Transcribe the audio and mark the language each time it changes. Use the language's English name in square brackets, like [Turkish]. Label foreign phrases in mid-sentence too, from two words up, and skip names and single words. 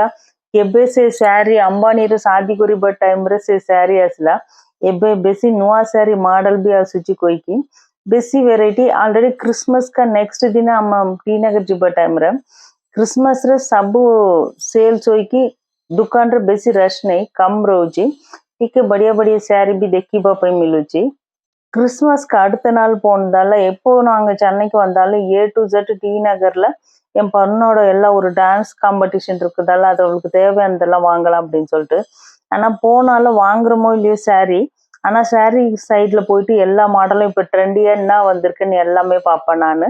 [Odia] କେବେ ସେ ଶାଢୀ ଅମ୍ବାନୀର ଶାଦି କରିବା ଟାଇମରେ ସେ ଶାଢୀ ଆସିଲା, ଏବେ ବେଶୀ ନୂଆ ଶାଢୀ ମଡେଲ ବି ଆସୁଛି କହିକି ବେଶୀ ଭେରାଇଟି। ଅଲରେଡି କ୍ରିସମସ୍ का ନେକ୍ସଟ ଦିନ ଆମ ଟି ନଗର ଯିବା ଟାଇମରେ କ୍ରିସମସରେ ସବୁ ସେଲ୍ସ ହୋଇକି ଦୁକାନରେ ବେଶୀ ରଶ ନାହିଁ, କମ ରହୁଛି। ଟିକେ ବଢିଆ ବଢିଆ ଶାଢୀ ବି ଦେଖିବା ପାଇଁ ମିଳୁଛି। [Tamil] கிறிஸ்மஸ்க்கு அடுத்த நாள் போனதால எப்போ நாங்க சென்னைக்கு வந்தாலும் [English] A to Z [Tamil] டி நகர்ல என் பொண்ணோட எல்லாம் ஒரு [English] dance competition [Tamil] இருக்குதால அது அவளுக்கு தேவையானதெல்லாம் வாங்கலாம் அப்படின்னு சொல்லிட்டு, ஆனா போனாலும் வாங்குறோமோ இல்லையோ சாரி, ஆனா சாரி சைட்ல போயிட்டு எல்லா மாடலும் இப்ப ட்ரெண்டியா என்ன வந்திருக்குன்னு எல்லாமே பார்ப்பேன் நான்।